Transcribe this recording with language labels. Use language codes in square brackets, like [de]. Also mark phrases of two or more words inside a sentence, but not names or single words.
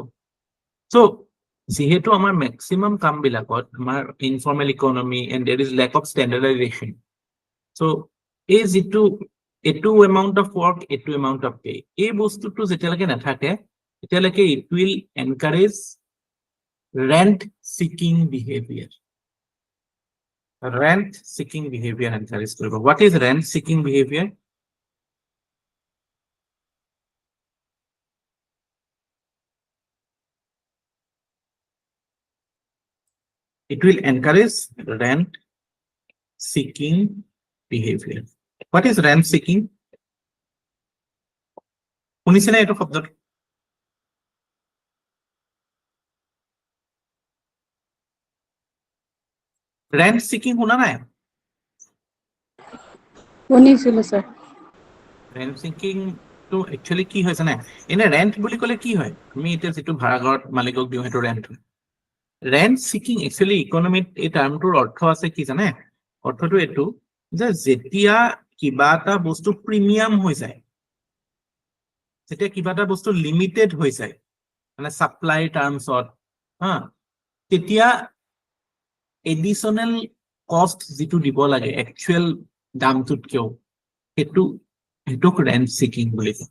[as] So যিহেতু আমাৰ মেক্সিমাম কাম বিলাকত আমাৰ ইনফৰ্মেল ইকনমি [en] and there is lack of standardization, [as] চ' এই যিটো এইটো [en] amount of work, [as] এইটো [en] amount of pay, [as] এই বস্তুটো যেতিয়ালৈকে নাথাকে তেতিয়ালৈকে [en] it will encourage rent seeking behavior. rent seeking behavior encourage [as] কৰিব। [en] what is rent seeking behavior? It will encourage rent seeking behavior. What is rent seeking? [as] শুনিছেনে এইটো শব্দটো? [en] Rent seeking [as] শুনা নাই? শুনিছিলো স্যাৰ। [en] Rent seeking to actually [as] কি হয় জানে? এনে rent বুলি ক'লে কি হয়? আমি এতিয়া যিটো ভাড়া ঘৰত মালিকক দিওঁ সেইটো rent হয়। [en] Rent seeking actually [as] ইকনমিত এই টাৰ্মটোৰ অৰ্থ আছে কি জানে? অৰ্থটো এইটো যে যেতিয়া কিবা এটা বস্তু প্ৰিমিয়াম হৈ যায়, যেতিয়া কিবা এটা বস্তু লিমিটেড হৈ যায়, [en] মানে supply terms, [as] তেতিয়া [en] additional cost [as] যিটো দিব লাগে একচুৱেল দামটোতকেও, সেইটোক [en] rent seeking [as] বুলি কয়।